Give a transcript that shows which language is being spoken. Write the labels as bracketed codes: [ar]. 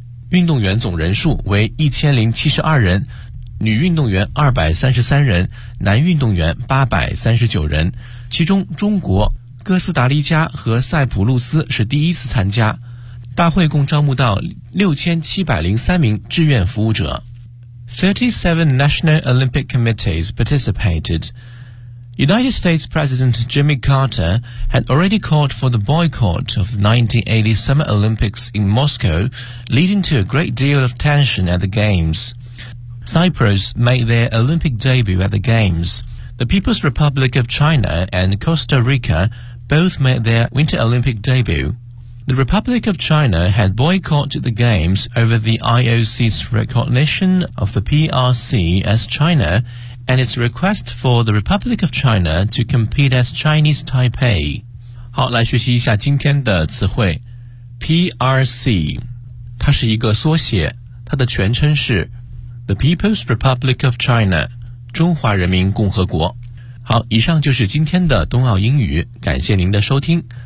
[zh] 运动员总人数为1072人女运动员233人男运动员839人其中中国哥斯达黎加和塞浦路斯是第一次参加大会共招募到6703名志愿服务者 [en] 37 National Olympic Committees participated. United States President Jimmy Carter had already called for the boycott of the 1980 Summer Olympics in Moscow, leading to a great deal of tension at the Games. Cyprus made their Olympic debut at the Games. The People's Republic of China and Costa Rica both made their Winter Olympic debut. The Republic of China had boycotted the Games over the IOC's recognition of the PRC as China and its request for the Republic of China to compete as Chinese Taipei. [zh] 好，来学习一下今天的词汇。 PRC, 它是一个缩写，它的全称是 The People's Republic of China, 中华人民共和国。好，以上就是今天的冬奥英语，感谢您的收听。